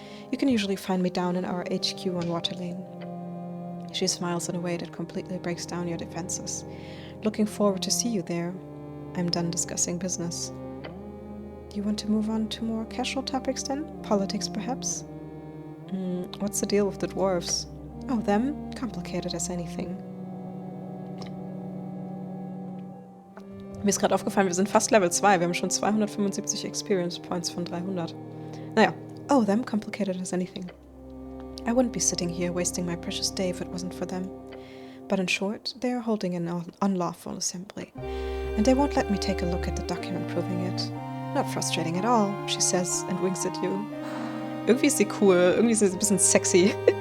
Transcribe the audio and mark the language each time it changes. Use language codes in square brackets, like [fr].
[en] You can usually find me down in our HQ on Water Lane. She smiles in a way that completely breaks down your defenses. Looking forward to see you there. I'm done discussing business. You want to move on to more casual topics then? Politics, perhaps? What's the deal with the dwarves? Oh, them? Complicated as anything. [de] Mir ist gerade aufgefallen, wir sind fast Level 2. Wir haben schon 275 Experience Points von 300. Naja. [en] Oh, them? Complicated as anything. I wouldn't be sitting here wasting my precious day if it wasn't for them. But in short, they are holding an unlawful assembly. And they won't let me take a look at the document proving it. Not frustrating at all, she says and winks at you. [de] Irgendwie ist sie cool, irgendwie ist sie ein bisschen sexy.